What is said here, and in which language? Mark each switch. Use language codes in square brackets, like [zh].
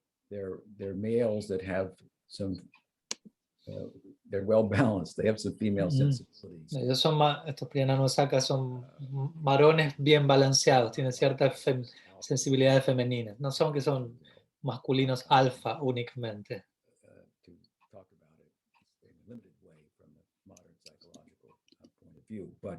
[en] they're males that have some, they're well balanced. They have some female Mhm. sensibilities. [es] Ellos son estos Prijanamasaka son varones bien balanceados, tienen ciertas sensibilidades femeninas. No son que son masculinos alfa únicamente. [en] To talk about it in a limited way from the modern psychological point of view.